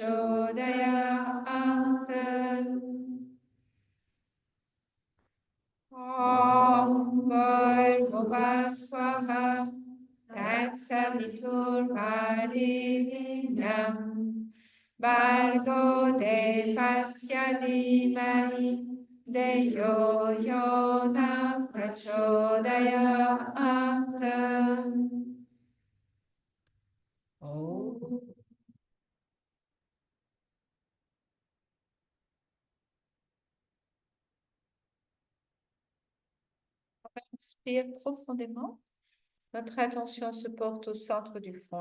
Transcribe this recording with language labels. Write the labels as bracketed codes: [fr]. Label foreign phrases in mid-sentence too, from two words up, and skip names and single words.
[sa] प्रचोदयात् ॐ भूर्भुवः स्वाहा तत्सवितुर्वरेण्यं भर्गो देवस्य धीमहि धियो यो नः प्रचोदयात्. Oh. [fr] Inspire profondément. Notre attention se porte au centre du front.